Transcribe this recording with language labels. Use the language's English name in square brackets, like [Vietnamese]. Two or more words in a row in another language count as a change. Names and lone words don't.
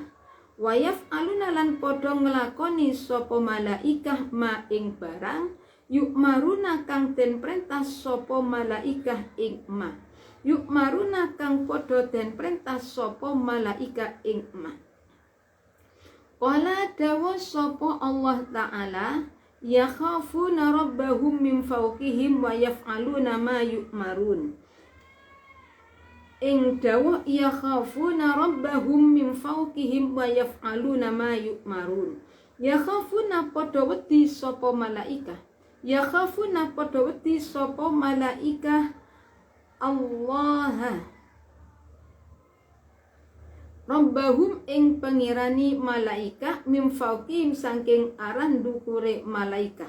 [Arabic] ويفعلون [Javanese] lan padha nglakoni sapa malaikah ma ing barang yukmaruna kang den perintah sapa malaikah ing ma. Yukmaruna kang padha den perintah sapa malaikah ing ma. [Arabic] Qala [Javanese] dawa sapa [Arabic] الله تعالى يخافون ربهم من فوقهم ويفعلون ما يؤمرون. [Javanese] Ing dawa [Arabic] يخافون ربهم من فوقهم ويفعلون ما يؤمرون. [Javanese] Yakhafuna padha wedi sapa malaikah. Yakhafuna padha wedi sapa malaikah Allah Rabbahum ing pengirani malaikah [Arabic] من فوقهم [Javanese] saking aran dukure malaikah.